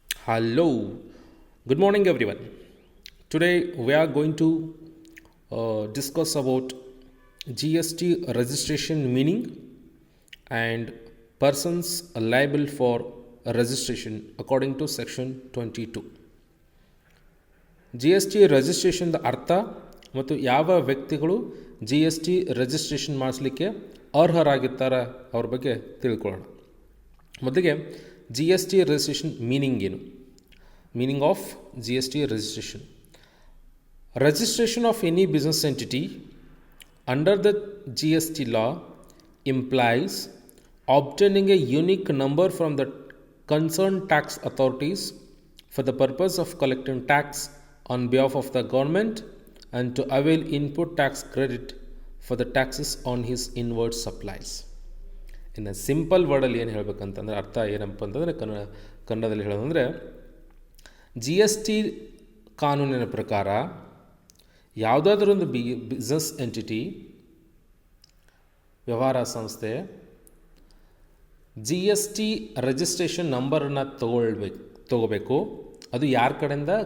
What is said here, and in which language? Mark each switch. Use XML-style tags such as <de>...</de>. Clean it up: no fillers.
<en>Hello, good morning everyone. Today we are going to discuss about GST registration meaning and persons liable for registration according to section 22.</en> <kn>GST registration ಅರ್ಥ ಮತ್ತು ಯಾವ ವ್ಯಕ್ತಿಗಳು GST registration ಮಾಡಿಸಲಿಕ್ಕೆ ಅರ್ಹರಾಗಿರ್ತಾರೆ ಅವ್ರ ಬಗ್ಗೆ ತಿಳ್ಕೊಳ್ಳೋಣ. ಮೊದಲಿಗೆ GST registration meaning ಏನು?</kn> <en>Meaning of GST registration. Registration of any business entity under the GST law implies obtaining a unique number from the concerned tax authorities for the purpose of collecting tax on behalf of the government and to avail input tax credit for the taxes on his inward supplies.</en> <kn>ಇನ್ನು simple ವರ್ಡಲ್ಲಿ ಏನು ಹೇಳಬೇಕಂತಂದರೆ ಅರ್ಥ ಏನಪ್ಪ ಅಂತಂದರೆ ಕನ್ನಡದಲ್ಲಿ ಹೇಳೋದಂದರೆ GST ಕಾನೂನಿನ ಪ್ರಕಾರ ಯಾವುದಾದ್ರೂ ಒಂದು ಬಿಸ್ನೆಸ್ ಎಂಟಿಟಿ ವ್ಯವಹಾರ ಸಂಸ್ಥೆ GST ರಿಜಿಸ್ಟ್ರೇಷನ್ ನಂಬರನ್ನು ತಗೋಬೇಕು. ಅದು ಯಾರ ಕಡೆಯಿಂದ?</kn>